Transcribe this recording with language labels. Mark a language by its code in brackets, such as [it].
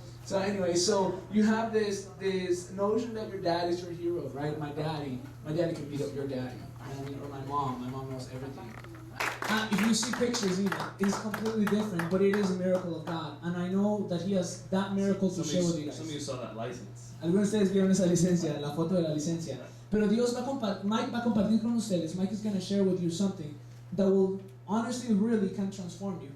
[en] So anyway, so you have this notion that your dad is your hero, right? My daddy can beat up your daddy, or my mom. My mom knows everything. If you see pictures, even it's completely different, but it is a miracle of God, and I know that He has that miracle to share with you guys. Some of you saw that license. [es] Algunos de ustedes vieron esa licencia, la foto de la licencia. Pero Dios Mike va a compartir con ustedes. [en] Mike is going to share with you something that will honestly really can transform you.